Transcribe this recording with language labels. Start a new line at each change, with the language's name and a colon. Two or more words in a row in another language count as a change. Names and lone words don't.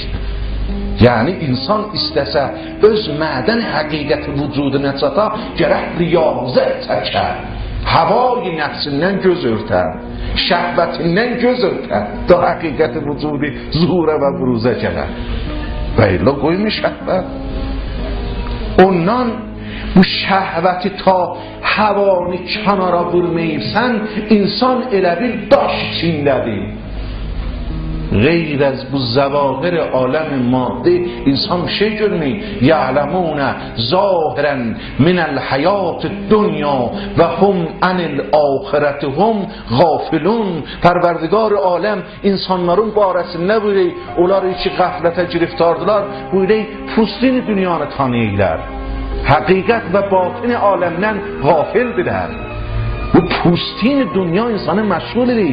Azerbaijani: Yəni insan istəsə öz mədən həqiqəti vücuduna çata, gərək riyazət çəkər, havayı nəfsindən göz örtər, şəhvətindən göz örtər, da həqiqəti vücudu zuhura və buruzə gələr. Və ilə qoymuş şəhvət. Ondan bu şəhvəti ta havanı kənara vurmayırsan, insan elə bir daş içindədir.
Persian: غیر از
Azerbaijani: bu زواهر عالم ماده انسان bir şey görmüyor.
Arabic: یعلمون ظاهرا من الحیات الدنیا و هم عن الاخره هم غافلون.
Azerbaijani: Pərverdigar aləm insanların barəsində buyuruyor. Onlar ki qəflətə giriftardılar, buyuruyor pustin dünyanı tanıyırlar. Həqiqət və batin aləmdən gafildirlər. Bu pustin dünya insanı məşğul edir.